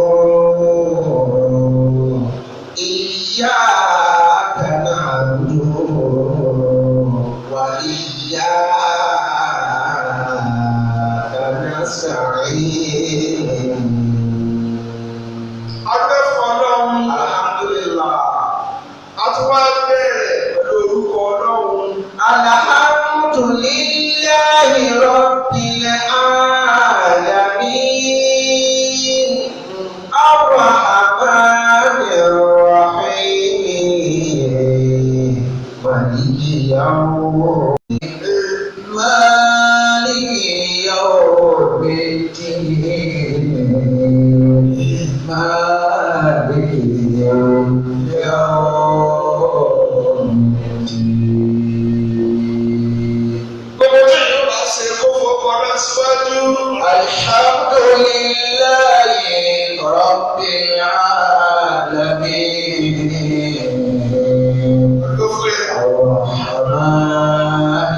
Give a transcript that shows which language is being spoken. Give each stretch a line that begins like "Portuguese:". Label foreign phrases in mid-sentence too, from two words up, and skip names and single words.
Arabic: إياك نعبد وإياك نستعين. Alhamdulillah.
Yoruba: Àtúwá bẹ̀rẹ̀ pẹ̀lú orúkọ Ọlọ́run.
Arabic: الحمد لله رب العالمين. الرحمن الرحيم. مالك يوم الدين. مالك يوم الدين. مالك يوم الدين.
Yoruba: Gbogbo tí yóò bá ṣe kó fọkàn náà síwájú.
Arabic: الحمد لله رب العالمين. Ar-Rahman